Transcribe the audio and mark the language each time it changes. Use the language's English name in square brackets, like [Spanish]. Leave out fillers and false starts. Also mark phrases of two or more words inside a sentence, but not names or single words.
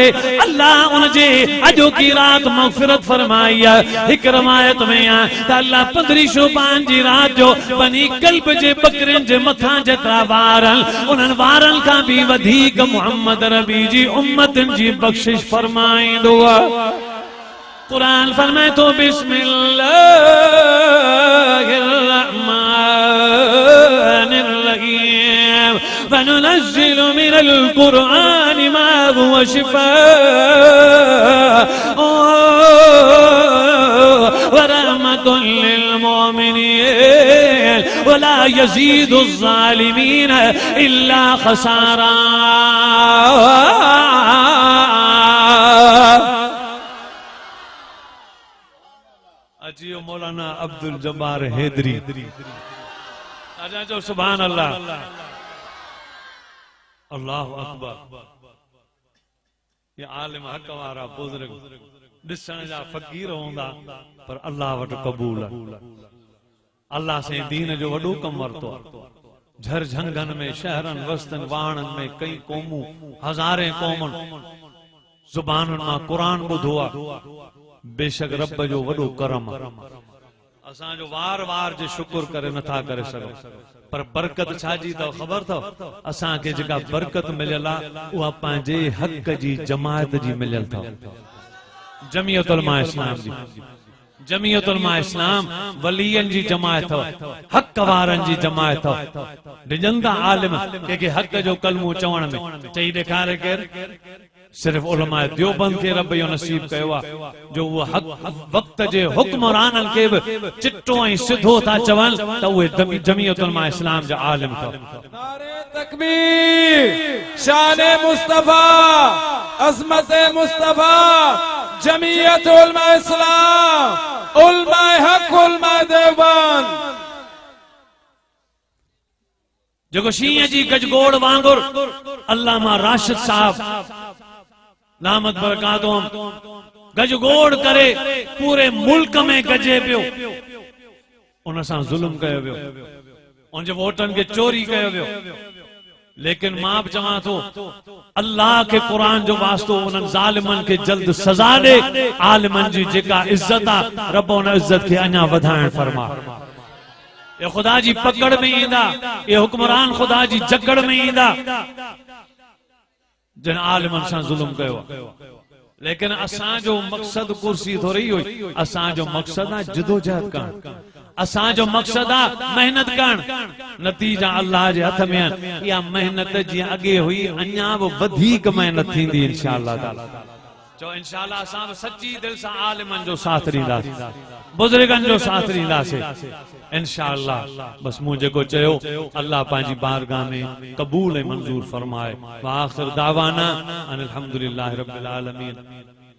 [Sindhi] अल्लाह उन जे अॼोकी रात मग़फ़िरत फरमाई आहे हिक रवायत में आहे त अल्लाह 15 शोबान जी रात जो बनी कल्ब जे बकरिन जे मथां जेतिरा वारन उन्हनि वारन खां भी वधीक मोहम्मद रबी जी उम्मतन जी बख्शिश फरमाईंदो आहे कुरान फरमाए तो [Arabic] بسم الله الرحمن الرحيم وننزل من القرآن ما هو شفاء ورحمة للمؤمنين ولا يزيد الظالمين إلا خسارا [Sindhi] अजियो मौलाना अब्दुल जब्बार हैदरी आजा जो [Arabic] سبحان الله الله أكبر [Sindhi] ये आलिम हक वारा बुजुर्ग दिसण जा फकीर होंदा पर अल्लाह वट कबूल अल्लाह से दीन जो वडो कम वरतो झर झंगन में शहरन वस्तन वाणन में कई कौमू हजारे कौमन जुबानन मां कुरान बुधो बेशक रब जो वडो करम असा जो वार वार जे शुक्र करे नथा करे सको पर बरकत छाजी तो खबर थो असा के जका बरकत मिलला उहा पांजे हक जी जमात जी मिलल थो जमीयत उलमा इस्लाम जी जमीयत उलमा इस्लाम वलियन जी जमात थो हक वारन जी जमात थो डिजंदा आलिम के हक जो कलमो चवण में चई देखारे केर सिर्फ उलमा देवबंद के रब यो नसीब कयो जो वो हक वक्त जे हुक्मरानन के चिट्टो ऐं सिधो था चवन त उहे जमीयत उलमा इस्लाम जा आलिम था नारे तकबीर शान मुस्तफा अज़मत मुस्तफा जमीयत उलमा इस्लाम उलमा हक उलमा देवबंद जो शींह जी गजगोड़ वांगुर अल्लामा राशिद साहब नामत बरकातुम गजगोड़ करे पूरे मुल्क में गजे पियो उन सां जुल्म कयो वियो उन जे वोटन के चोरी कयो वियो लेकिन मां भी चवां थो अल्लाह के कुरान जो वास्तो उन जालिमन के जल्द सजा दे आलिमन जी जेका इज्जत आ रब उन इज्जत के अञा वधाइण फरमा ये खुदा जी पकड़ में ईंदा ये हुक्मरान खुदा जी जकड़ में ईंदा जिन आलिमन सां जुल्म कयो लेकिन असां जो मकसद कुर्सी थोड़ी हुई असां जो मकसद आ जदोजहद करण असां जो मकसद आ मेहनत करण नतीजा अल्लाह जे हथ में या मेहनत जी अगे हुई अञा वो वधिक मेहनत थींदी [Arabic] إن شاء الله تعالى [Sindhi] जो इंशाअल्लाह असां सच्ची दिल सां आलिमन जो साथ ॾींदासीं बुजुर्गन जो साथ ॾींदासीं इंशाअल्लाह बस मुझे को चयो अल्लाह पांजी बारगाह में कबूल मंजूर फरमाए [Arabic] وآخر دعوانا أن الحمد لله رب العالمين.